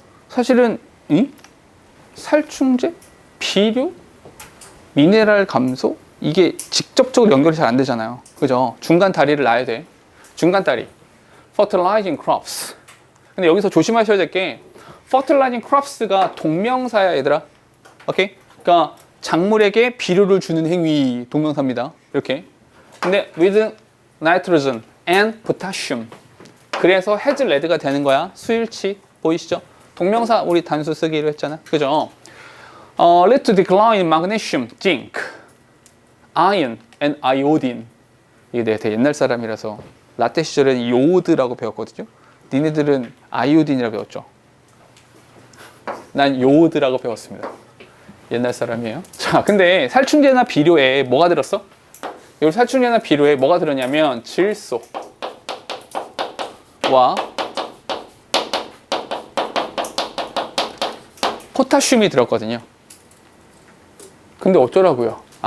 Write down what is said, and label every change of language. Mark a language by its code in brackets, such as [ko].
[ko] 사실은 살충제, 비료, 미네랄 감소 이게 직접적으로 연결이 잘 안 되잖아요. 그죠? 중간 다리를 놔야 돼. 중간 다리. [en] Fertilizing crops. [ko] 근데 여기서 조심하셔야 될 게 [en] Fertilizing crops가 [ko] 동명사야 얘들아. 오케이? 그러니까 작물에게 비료를 주는 행위 동명사입니다. 이렇게. [en] 근데 with nitrogen and potassium. [ko] 그래서 [en] has led가 [ko] 되는 거야. 수일치 보이시죠? 동명사 우리 단수 쓰기로 했잖아. 그죠? [en] Lead to decline in magnesium, zinc, iron and iodine. [ko] 이게 내가 되게 옛날 사람이라서 라떼 시절에는 요오드라고 배웠거든요. 니네들은 아이오딘이라고 배웠죠. 난 요오드라고 배웠습니다. 옛날 사람이에요. 자, 근데 살충제나 비료에 뭐가 들었어? 여기 살충제나 비료에 뭐가 들었냐면 질소와 포타슘이 들었거든요. 근데 어쩌라고요?